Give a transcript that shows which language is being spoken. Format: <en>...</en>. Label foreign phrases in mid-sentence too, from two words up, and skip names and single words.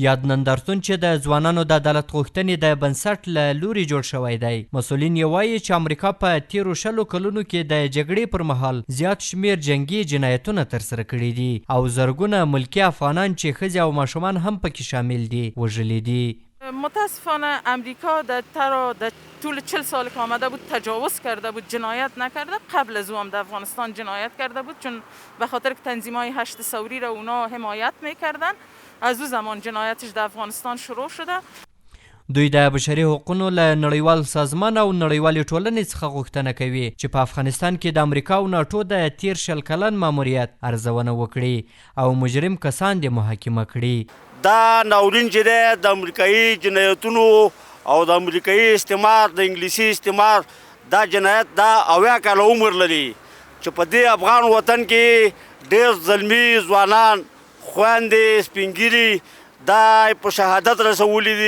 <ps>یاد نندارتون چې د ځوانانو د عدالت غوښتنې د بنسټ له لوري جوړ شوی دی. مسؤلین یې وایي چې امریکا په تېرو شلو کلونو کې د جګړې پر مهال زیات شمیر جنګي جنایتونه ترسره کړي دي او زرګونه ملکي افغانان چې ښځې او ماشومان هم پکې شامل دي وژلي دي.</ps> <fa>متاسفانه امریکا در طول 40 سال که آمده بود تجاوز کرده بود، جنایت نکرده. قبل از او هم در افغانستان جنایت کرده بود، چون به خاطر که تنظیم‌های هشت ثوری را اونا حمایت میکردن. از او زمان جنایتش در افغانستان شروع شده.</fa> <ps>دوی د بشري حقوقو له نړیوال سازمان او نړیوالې ټولنې څخه غوښتنه کوي چې په افغانستان کې د امریکا او ناټو د تیر شل کلن ماموریت ارزونه وکړي او مجرم کسان دې محاکمه کړي. دا ناورین چې دی د امریکایي جنایتونو او د امریکایي استعمار د انګلیسي استعمار دا جنایت دا 80 کاله عمر لري چې په دې افغان وطن کې ډېر زلمي ځوانان خویندې سپینګیري دا په شهادت رسولي دي.</ps>